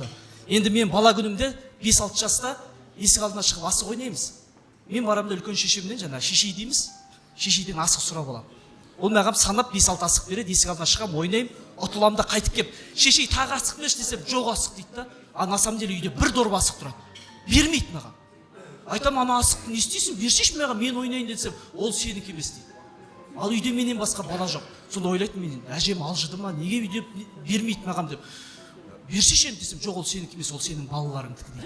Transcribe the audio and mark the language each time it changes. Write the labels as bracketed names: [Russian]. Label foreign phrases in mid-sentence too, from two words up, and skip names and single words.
[Kazakh] Енді мен бала күнімде 5-6 жаста есік алдына шығып асық ойнаймыз. Мен барамда үлкен шешемнен жаңа шешей дейміз, шешейден асық сұрап аламын. Ол маған санап 5-6 асық береді, есік алдына шығам, ойнаймын, ұтыламын да қайтып кеп, шешей тағы асық берші десем, жоқ асық дейді да. [Russian] На самом деле [Kazakh] үйде бір дорба асық тұрады. Бермейді маған. Айтам, ана асықты не істейсің? Бершеш маған, мен ойнайын десем, ол сенікі емес дейді. Ал үйде менен басқа бала жоқ. Сонда ойлайтын мен, әжем алжыды ма, неге үйде бермейді маған деп. Бершеш енді десем, жоқ, ол сенікі емес, ол сенің балаларыңдікі дейді.